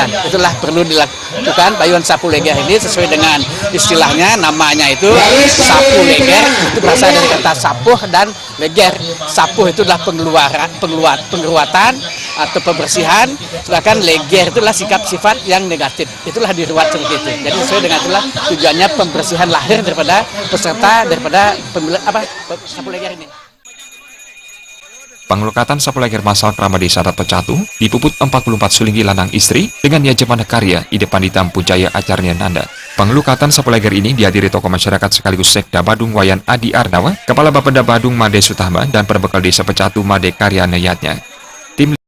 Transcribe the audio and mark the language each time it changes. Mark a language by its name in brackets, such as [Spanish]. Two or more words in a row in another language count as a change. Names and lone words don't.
[Indonesian] Itulah perlu dilakukan bayuan sapu leger ini sesuai dengan istilahnya, namanya itu sapu leger, itu berasal dari kata sapuh dan leger. Sapuh itu adalah pengeruatan atau pembersihan, sedangkan leger itulah sifat yang negatif. Itulah diruat seperti itu. Jadi sesuai dengan itulah tujuannya pembersihan lahir daripada peserta daripada sapu leger ini. Pengelukatan sapu leger massal Krama Desa Adat Pecatu dipuput 44 sulinggi lanang istri dengan Yajemana Karya di depan Ditampu Jaya Acarnya Nanda. Pengelukatan sapu leger ini dihadiri tokoh masyarakat sekaligus Sekda Badung Wayan Adi Arnawa, Kepala Bapeda Badung Made Sutama, dan Perbekal Desa Pecatu Made Karya Nayatnya.